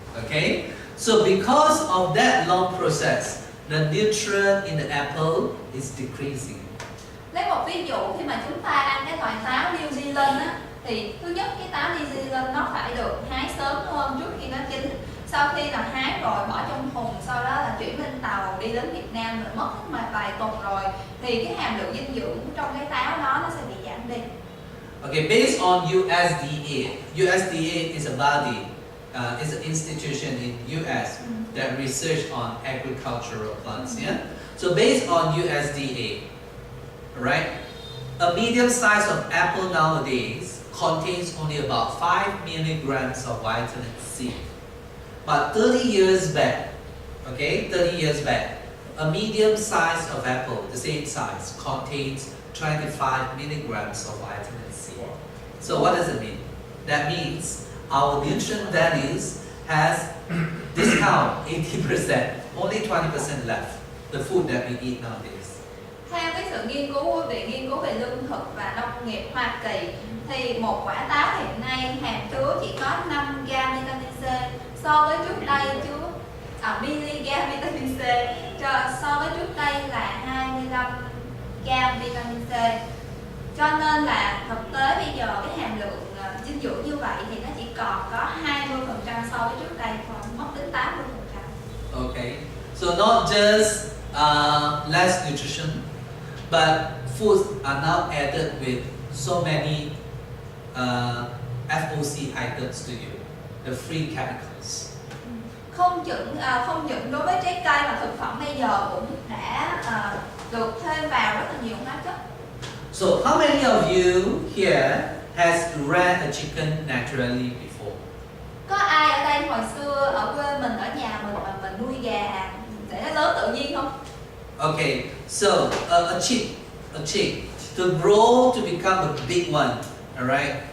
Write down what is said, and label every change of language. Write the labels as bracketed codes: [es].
[en] Okay, so because of that long process, the nutrient in the apple is decreasing. [vi] Lấy một ví dụ, khi mà chúng ta ăn cái loại táo New Zealand á, thì thứ nhất cái táo New Zealand nó phải được hái sớm hơn trước khi nó chín. Sau khi là hái rồi bỏ trong thùng, sau đó là chuyển lên tàu đi đến Việt Nam, rồi mất vài tuần rồi thì cái hàm lượng dinh dưỡng trong cái táo đó nó sẽ bị giảm đi. [en] Okay, based on USDA. USDA is a body, is an institution in US that research on agricultural plants. Yeah. So based on USDA, right, a medium size of apple nowadays contains only about 5 milligrams of vitamin C. But 30 years back, okay, 30 years back, a medium size of apple, the same size, contains 25 milligrams of vitamin C. So what does it mean? That means our nutrient values has discount 80%, only 20% left. The food that we eat nowadays. [vi] Theo cái sự nghiên cứu của Viện Nghiên cứu về Lương thực và Nông nghiệp Hoa Kỳ thì một quả táo hiện nay hàm chứa chỉ có 5 gram vitamin C, so với trước đây chứa miligam vitamin C, so với trước đây là 25 gram vitamin C. Cho nên là thực tế bây giờ cái hàm lượng dinh dưỡng như vậy thì nó chỉ còn có 20% so với trước đây, còn mất đến 80%. [en] Okay, so not just less nutrition, but foods are now added with so many FOC items to you, the free chemicals. [vi] Không những đối với trái cây mà thực phẩm bây giờ cũng đã được thêm vào rất là nhiều hóa chất. [en] So how many of you here has ran a chicken naturally before? [vi] Có ai ở đây hồi xưa ở quê mình, ở nhà mình mà mình nuôi gà để nó lớn tự nhiên không? [en] Okay, so a chick to grow to become a big one, all right?